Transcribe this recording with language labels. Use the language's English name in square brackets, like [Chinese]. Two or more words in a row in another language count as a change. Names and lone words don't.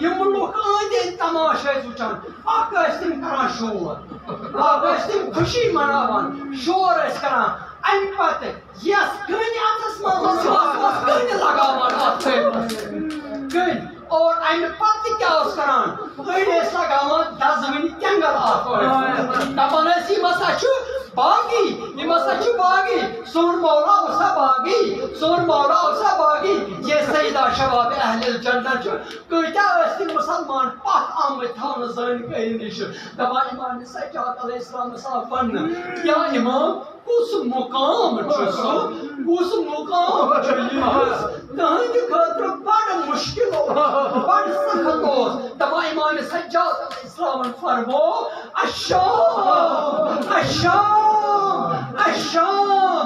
[Kashmiri] یِم لُکھ أنٛدۍ أنٛدۍ تماشہٕ ٲسۍ وٕچھان اکھ ٲسۍ تِم کران شور اکھ ٲسۍ تِم خوشی مناوان شور ٲسۍ کران امہِ پتہٕ یس کٔنۍ اتھس منٛز ٲس کٔنۍ لگاوان اتھ کٔنۍ اور امہِ پتہٕ تہِ کیٛاہ اوس کران أڑۍ ٲسۍ لگاوان دزوٕنۍ تٮ۪نٛگل اتھ دپان ٲسۍ یِم ہسا چھُ باغی سون مولا اوسا باغی یہ [Arabic] سیدہ شباب اہل الجنت [Kashmiri] چھُ کۭتیاہ ٲسۍ تِم مسلمان پتھ آمٕتۍ تھاونہٕ زٲنۍ نِش دپان امام سجاد [Arabic] علیہ السلام [Kashmiri] آو وننہٕ یا امام کُس مقام چھُ یِہُس تہنٛدِ خٲطرٕ بڑٕ مُشکل اوس بڑٕ سخت اوس دپان امام سجاد [Arabic] علیہ السلامن [Kashmiri] فرموو الشام